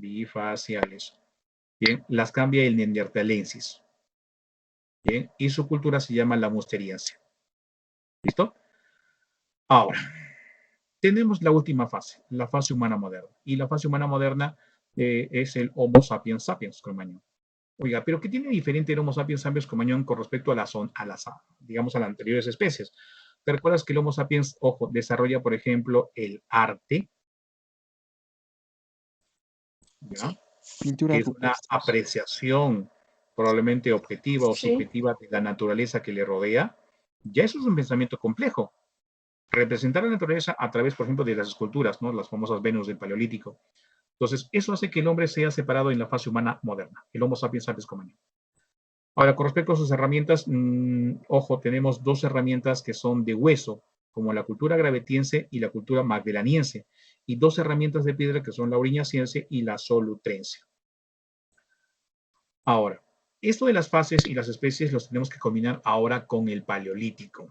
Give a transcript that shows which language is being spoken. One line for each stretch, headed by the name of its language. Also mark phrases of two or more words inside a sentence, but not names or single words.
Spanish: Bien, las cambia el neandertalensis. Bien, y su cultura se llama la musteriense. ¿Listo? Ahora, tenemos la última fase, la fase humana moderna. Y la fase humana moderna es el Homo sapiens sapiens cromañón. Oiga, pero ¿qué tiene diferente el Homo sapiens sapiens cromañón con respecto a las anteriores especies? ¿Te recuerdas que el Homo sapiens, ojo, desarrolla, por ejemplo, el arte? ¿Ya? Pintura. Es una apreciación probablemente objetiva o subjetiva de la naturaleza que le rodea. Ya eso es un pensamiento complejo. Representar la naturaleza a través, por ejemplo, de las esculturas, ¿no? Las famosas Venus del Paleolítico. Entonces, eso hace que el hombre sea separado en la fase humana moderna, el Homo sapiens sapiens cromañón. Ahora, con respecto a sus herramientas, ojo, tenemos dos herramientas que son de hueso, como la cultura gravetiense y la cultura magdaleniense, y dos herramientas de piedra que son la auriñaciense y la solutrense. Ahora, esto de las fases y las especies los tenemos que combinar ahora con el Paleolítico.